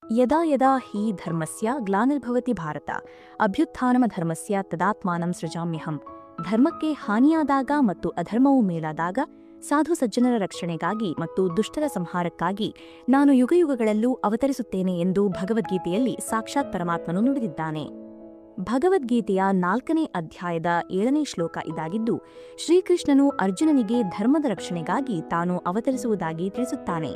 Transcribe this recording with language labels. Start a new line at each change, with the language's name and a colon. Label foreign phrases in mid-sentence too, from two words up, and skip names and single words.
Sanskrit: ಯದಾ ಯದಾ ಹಿ ಧರ್ಮಸ್ಯ ಗ್ಲಾನಿರ್ಭವತಿ ಭಾರತ ಅಭ್ಯುತ್ಥಾನಮಧರ್ಮಸ್ಯ ತದಾತ್ಮಾನಂ ಸೃಜಾಮ್ಯಹಂ.
Kannada: ಧರ್ಮಕ್ಕೆ ಹಾನಿಯಾದಾಗ ಮತ್ತು ಅಧರ್ಮವು ಮೇಲಾದಾಗ ಸಾಧು ಸಜ್ಜನರ ರಕ್ಷಣೆಗಾಗಿ ಮತ್ತು ದುಷ್ಟರ ಸಂಹಾರಕ್ಕಾಗಿ ನಾನು ಯುಗಯುಗಗಳಲ್ಲೂ ಅವತರಿಸುತ್ತೇನೆ ಎಂದು ಭಗವದ್ಗೀತೆಯಲ್ಲಿ ಸಾಕ್ಷಾತ್ ಪರಮಾತ್ಮನು ನುಡಿದಿದ್ದಾನೆ. ಭಗವದ್ಗೀತೆಯ 4ನೇ ಅಧ್ಯಾಯದ 7ನೇ ಶ್ಲೋಕ ಇದಾಗಿದ್ದು, ಶ್ರೀಕೃಷ್ಣನು ಅರ್ಜುನನಿಗೆ ಧರ್ಮದ ರಕ್ಷಣೆಗಾಗಿ ತಾನು ಅವತರಿಸುವುದಾಗಿ ತಿಳಿಸುತ್ತಾನೆ.